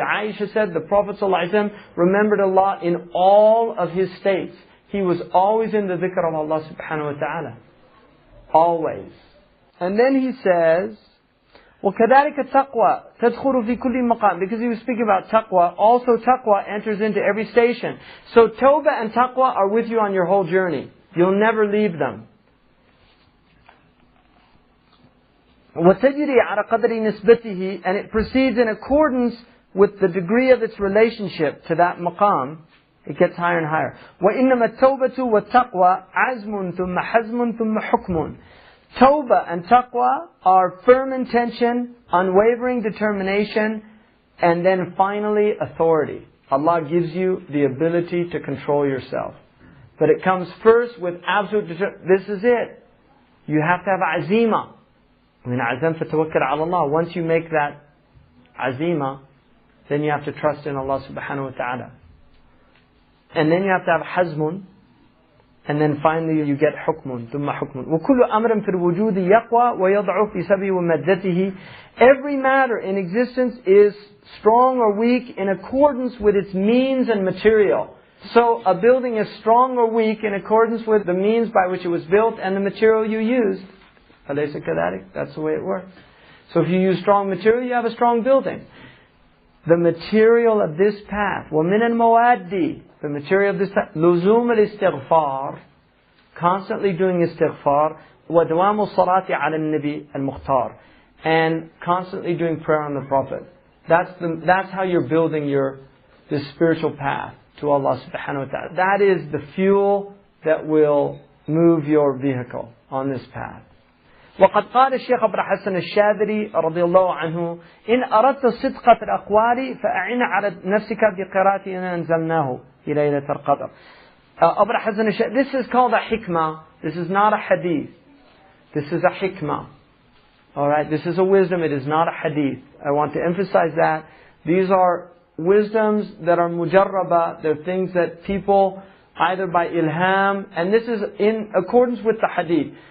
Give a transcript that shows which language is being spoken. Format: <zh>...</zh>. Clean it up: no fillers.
<en>Aisha said the Prophet ﷺ remembered Allah in all of his states. He was always in the dhikr of Allah subhanahu wa ta'ala. Always. And then he says,</en> <ar>وَكَذَلِكَ التَّقْوَى تَدْخُلُ فِي كُلِّ مَقَامٍ.</ar> <en>Because he was speaking about taqwa, also taqwa enters into every station. So tawbah and taqwa are with you on your whole journey. You'll never leave them.</en> <ar>وَتَجْرِي عَلَى قَدْرِ نِسْبَتِهِ.</ar> <en>And it proceeds in accordance with the degree of its relationship to that maqam. It gets higher and higher.</en> <ar>وَإِنَّمَا التَّوْبَةُ وَالتَّقْوَى عَزْمٌ ثُمَّ حَزْمٌ ثُمَّ حُكْمٌ.</ar> <en>Tawbah and taqwa are firm intention, unwavering determination, and then finally authority. Allah gives you the ability to control yourself. But it comes first with absolute determination. This is it. You have to have azima.</en> <ar>Min azam fatawakkal ala Allah.</ar> <en>Once you make that azima, then you have to trust in Allah subhanahu wa ta'ala. And then you have to have hazmun. And then finally you get hukmun,</en> <ar>ثم حكم. وكل أمر في الوجود يقوى ويضعف في سبه ومدته.</ar> <en>Every matter in existence is strong or weak in accordance with its means and material. So a building is strong or weak in accordance with the means by which it was built and the material you used.</en> <ar>أليس كذلك?</ar> <en>That's the way it works. So if you use strong material, you have a strong building. The material of this path,</en> <ar>ومن المواد,</ar> <en>the material of this path,</en> <ar>لزوم الاستغفار,</ar> <en>constantly doing istighfar,</en> <ar>ودوام الصلاة على النبي المختار,</ar> <en>and constantly doing prayer on the Prophet. That's how you're building this spiritual path to Allah subhanahu wa ta'ala. That is the fuel that will move your vehicle on this path.</en> <ar>وقد قال الشيخ عبد الحسن الشاذلي رضي الله عنه إن أردت صدق في الأقوال فأعن على نفسك بقراءة إن أنزلناه في ليلة القدر.</ar> <en>Abd al-Hasan al-Shadhili, this is called a hikmah. This is not a hadith. This is a hikmah. Alright, this is a wisdom, it is not a hadith. I want to emphasize that. These are wisdoms that are mujarraba, they're things that people, either by ilham, and this is in accordance with the hadith.</en>